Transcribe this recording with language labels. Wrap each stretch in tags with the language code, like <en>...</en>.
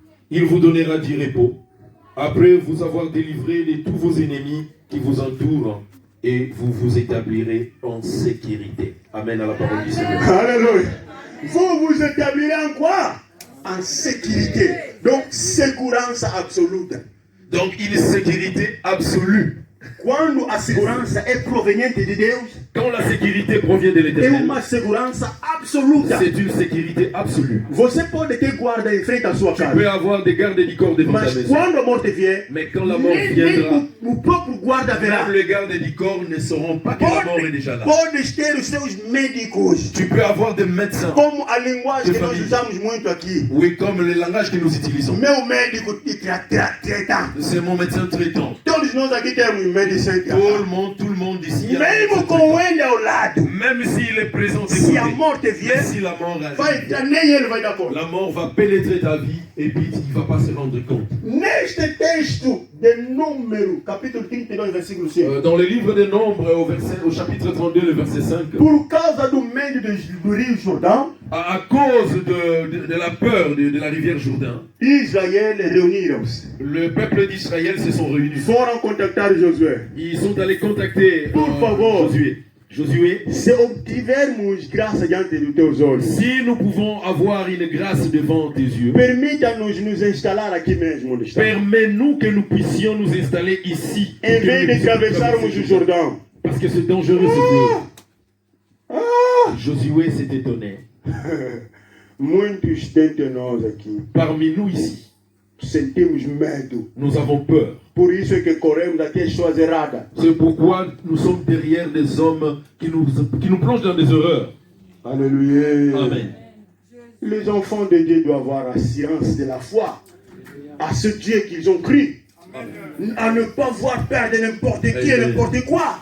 <fr>Il vous donnera du repos, après vous avoir délivré de tous vos ennemis qui vous entourent, et vous vous établirez en sécurité. Amen à la parole du Seigneur. Alléluia. Vous vous établirez en quoi? En sécurité. Donc, sécurité absolue. Donc, une sécurité absolue.</fr> <pt>Quando a segurança é proveniente de Deus,</pt> <fr>quand la sécurité provient de l'Éternel,</fr> <pt>é uma segurança absoluta.</pt> <fr>C'est une sécurité absolue.</fr> <pt>Você pode ter guarda em frente à sua casa.</pt> <fr>Tu peux avoir des gardes du corps devant ta maison.</fr> <pt>Quando a morte vier,</pt> <fr>mais quand la mort viendra,</fr> <pt>o próprio guarda verá.</pt> <fr>Même les gardes du corps ne sauront pas que la mort est déjà là.</fr> <pt>Podes ter os seus médicos.</pt> <fr>Tu peux avoir des médecins.</fr> <pt>Como a linguagem que nós usamos muito aqui.</pt> <fr>Oui, comme le langage que nous utilisons.</fr> <pt>Meu médico traitant.</pt> <fr>C'est mon médecin traitant.</fr> <pt>Todos nós aqui temos médecin.</pt> <fr>Tout le monde ici.</fr> <pt>Mesmo com ele ao lado.</pt> <fr>Même s'il est présent.</fr> <pt>Si a morte vier,</pt> <fr>si la mort</fr> <pt>vai nem ele vai dar conta.</pt> <fr>La mort va pénétrer ta vie et puis il ne va pas se rendre compte.</fr> <pt>Neste texto de Número, capítulo 32, versículo 5.</pt> <fr>Dans le livre des Nombres, au chapitre 32, le verset 5.</fr> <pt>Por causa do medo do Rio Jordão,</pt> <fr>à cause de la peur de la rivière Jourdain,</fr> <pt>Israël reuniram-se.</pt> <fr>Le peuple d'Israël se sont réunis.</fr> <pt>Foram contactar Josué.</pt> <fr>Ils sont allés contacter Josué.</fr> <pt>Se obtivermos graça diante dos teus olhos,</pt> <fr>si nous pouvons avoir une grâce devant tes yeux,</fr> <pt>permita-nos nos instalar aqui mesmo.</pt> <fr>Permets-nous que nous puissions nous installer ici. Em vez de atravessarmos o Jordão. Parce que c'est dangereux ce fleuve. Josué s'est étonné.</fr> <pt>Muitos dentre nós aqui,</pt> <fr>parmi nous ici,</fr> <pt>sentimos medo.</pt> <fr>Nous avons peur.</fr> <pt>Por isso é que corremos até as coisas erradas.</pt> <fr>C'est pourquoi nous sommes derrière des hommes qui nous plongent dans des erreurs. Alléluia. Amen. Les enfants de Dieu doivent avoir la science de la foi à ce Dieu qu'ils ont cru. Amen. À ne pas voir perdre n'importe qui et n'importe quoi.</fr>